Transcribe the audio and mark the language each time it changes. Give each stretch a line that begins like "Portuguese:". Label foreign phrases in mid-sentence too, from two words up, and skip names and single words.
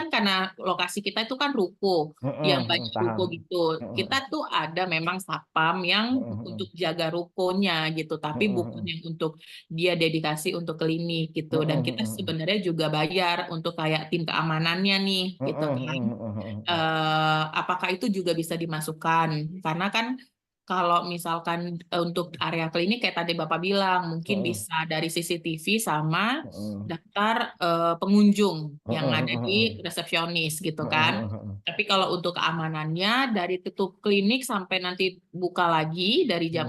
Indonesian: kan karena lokasi kita itu kan ruko, Heeh, yang heeh, banyak ruko paham. gitu. Heeh, Kita tuh ada memang satpam yang heeh, heeh, untuk jaga rukonya gitu, tapi heeh, bukan yang untuk dia dedikasi untuk klinik gitu. heeh, Dan heeh, kita heeh, sebenarnya juga bayar untuk kayak tim keamanannya nih gitu heeh, kan. heeh, heeh, heeh. Apakah itu juga bisa dimasukkan? Karena kan kalau misalkan untuk area klinik kayak tadi Bapak bilang, mungkin Heeh, bisa dari CCTV sama heeh, daftar pengunjung yang heeh, ada heeh, di resepsionis gitu heeh, kan. heeh, heeh, Tapi kalau untuk keamanannya dari tutup klinik sampai nanti buka lagi, dari jam